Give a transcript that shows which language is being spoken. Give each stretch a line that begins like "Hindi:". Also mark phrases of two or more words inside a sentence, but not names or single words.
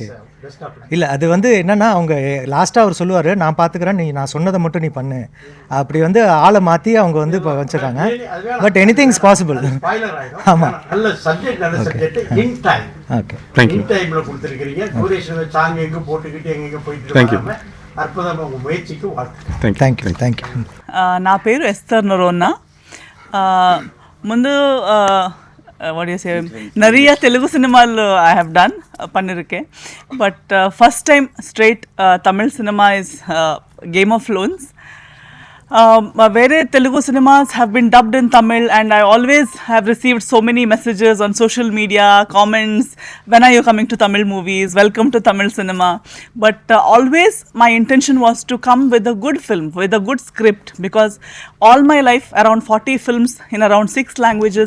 Tamil: இல்லை அது வந்து என்னன்னா அவங்க லாஸ்ட்டாக அவர் சொல்லுவார், நான் பார்த்துக்கிறேன், நான் சொன்னதை மட்டும் நீ பண்ணு, அப்படி வந்து ஆளை மாற்றி அவங்க வந்து இப்போ வச்சுருக்காங்க.
English: but any thing is possible. ஆமாம்.
Tamil: நல்ல சப்ஜெக்ட், நல்ல சப்ஜெக்ட்.
English: in time.
Tamil: ஓகே.
English: in timela
Tamil: கொடுத்துருக்கீங்க.
English: duration song
Tamil: எங்கே போட்டுக்கிட்டு எங்கெங்கே போயிட்டு வராம அற்புதமாக உங்கள் முயற்சிக்கு வாழ்த்து. தேங்க்யூ.
Telugu: నా పేరు ఎస్తర్ నరోన్నా. ముందు
English: what you say
Tamil: நிறைய தெலுங்கு சினிமாவில்
English: I have done பண்ணியிருக்கேன். but first time straight Tamil cinema is Game of Loans. Where Telugu cinemas have been dubbed in Tamil, and I always have received so many messages on social media, comments, when are you coming to Tamil movies, welcome to Tamil cinema. But always my intention was to come with a good film, with a good script, because all my life, around 40 films in around 6 languages.